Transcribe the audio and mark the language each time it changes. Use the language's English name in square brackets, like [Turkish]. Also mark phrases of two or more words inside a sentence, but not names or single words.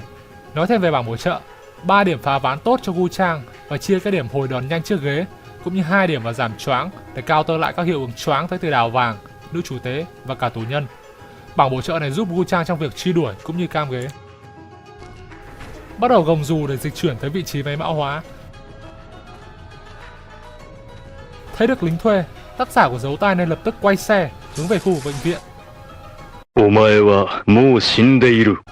[Vietnamese] Nói thêm về bảng bổ trợ: 3 điểm phá ván tốt cho Wu-Chang và chia các điểm hồi đòn nhanh trước ghế, cũng như 2 điểm vào giảm choáng để counter lại các hiệu ứng choáng tới từ đào vàng, nữ chủ tế và cả tù nhân. Bảng bổ trợ này giúp Wu-Chang trong việc truy đuổi cũng như cam ghế. Bắt đầu gồng dù để dịch chuyển tới vị trí máy mão hóa. Thấy được lính thuê, tác giả của dấu tay nên lập tức quay xe hướng về khu vực bệnh viện. [Japanese] お前はもう死んでいる。